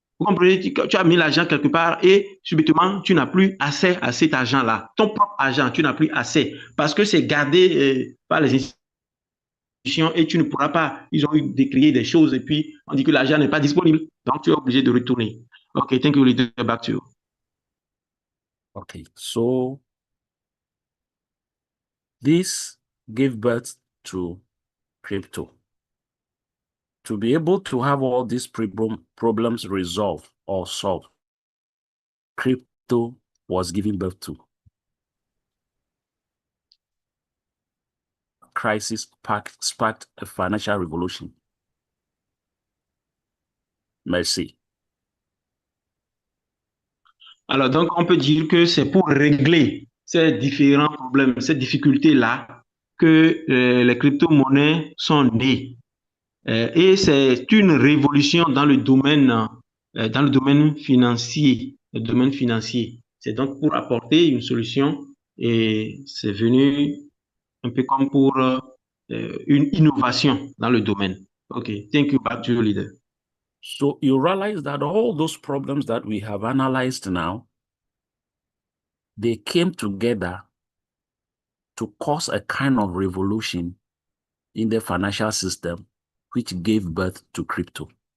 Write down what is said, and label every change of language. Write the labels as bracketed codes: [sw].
[fr] Vous comprenez, tu as mis l'argent quelque part et subitement, tu n'as plus accès à cet argent-là. Ton propre argent, tu n'as plus accès parce que c'est gardé par les institutions et tu ne pourras pas. Ils ont eu décrié des choses et puis on dit que l'argent n'est pas disponible. Donc, tu es obligé de retourner. [en] OK, thank you, leader. Back to you. Okay, so this gave birth to crypto. To be able to have all these problems resolved or solved, crypto was given birth to. Crisis sparked a financial revolution. [fr] Merci. Alors, donc, on peut dire que c'est pour régler ces différents problèmes, ces difficultés-là, que les crypto-monnaies sont nées. Et c'est une révolution dans le domaine financier. Le domaine financier. C'est donc pour apporter une solution et c'est venu un peu comme pour une innovation dans le domaine. [en] OK, thank you, back to you, leader. So you realize that all those problems that we have analyzed now, they came together to cause a kind of revolution in the financial system, which gave birth to crypto.